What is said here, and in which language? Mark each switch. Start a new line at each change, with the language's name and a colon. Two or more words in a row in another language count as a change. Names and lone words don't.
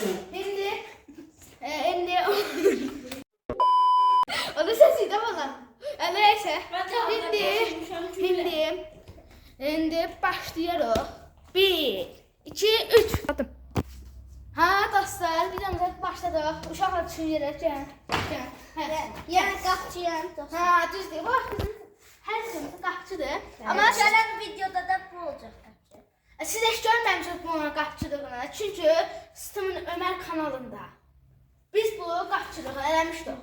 Turkish: Şimdi o da sesiydi valla. Neyse. Şimdi başlıyoruz. 1, 2, 3.
Azerbaijani: Atım. Ha dostlar videomuza başladık. Uşaqlar üçün yerə gəl. Yəni qapçıyam. Ha düzdür. Bak bizim hər şeyimiz qapçıdır. Ama Gələn videoda da bu olacaq qapçı. siz heç görməmişsiniz bunun qapçılığını. Çünki Sıtımın Ömər kanalında biz bu qapçılığı eləmişdik.